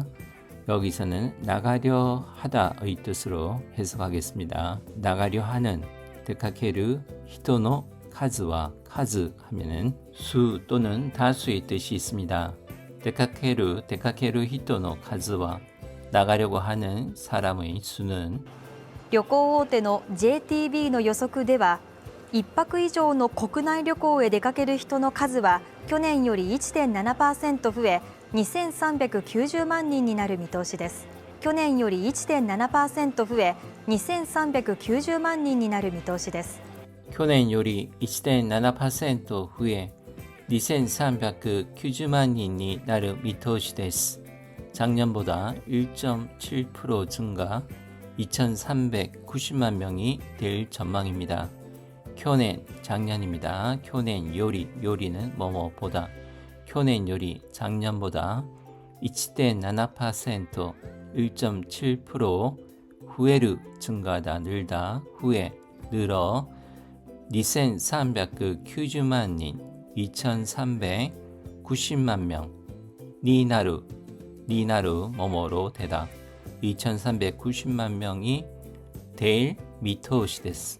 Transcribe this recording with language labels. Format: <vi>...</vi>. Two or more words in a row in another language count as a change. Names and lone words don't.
<ko>여기서는 나가려 하다의 뜻으로 해석하겠습니다. 나가려 하는</ko> <ja>出かける人の数は</ja> <ko>카즈 하면은 수 또는 다수의 뜻이 있습니다.</ko> <ja>出かける人の数は</ja> <ko>나가려고 하는 사람의 수는</ko> <ja>旅行大手の JTB の予測では1泊以上の国内旅行へ出かける人の数は去年より 1.7% 増え2390万人になる見通しです。去年より 1.7% 増え2390万人になる見通しです。去年より 1.7% 増え2390万人になる見通しです。</ja> <ko>작년보다 1.7% 증가 2390만 명이 될 전망입니다. 교년 작년입니다. 교년 요리는 뭐뭐보다</ko> <ja>去年より</ja> <ko>작년보다 1.7% 1.7% 후에르 증가하다 늘다 후에 늘어 2390만 인 2390만 명 니나루 뭐뭐로 되다 2390만 명이 될</ko> <ja>見通しです.</ja>